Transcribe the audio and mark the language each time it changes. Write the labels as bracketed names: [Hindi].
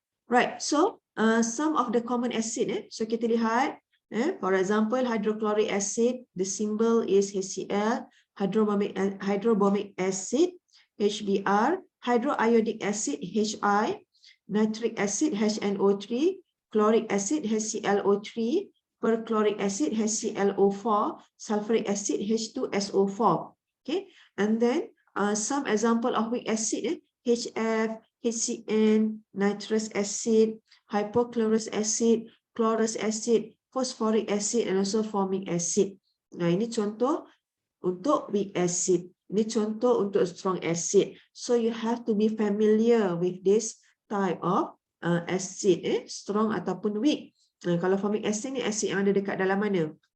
[English] Right, so some of the common acid, so [Malay] kita lihat, [English] for example, hydrochloric acid, the symbol is HCl, hydrobromic acid, HBr, hydroiodic acid, HI, nitric acid, HNO3, chloric acid, HClO3, perchloric acid, HClO4, sulfuric acid, H2SO4. Okay, and then some example of weak acid, HF, HCN, nitrous acid, hypochlorous acid, chlorous acid, phosphoric acid, and also formic acid. [Malay] Nah, ini contoh untuk weak acid. Ini contoh untuk strong acid. [English] So you have to be familiar with this type of acid, strong ataupun weak. [Malay] Nah, kalau formic acid ni acid yang ada dekat dalam mana?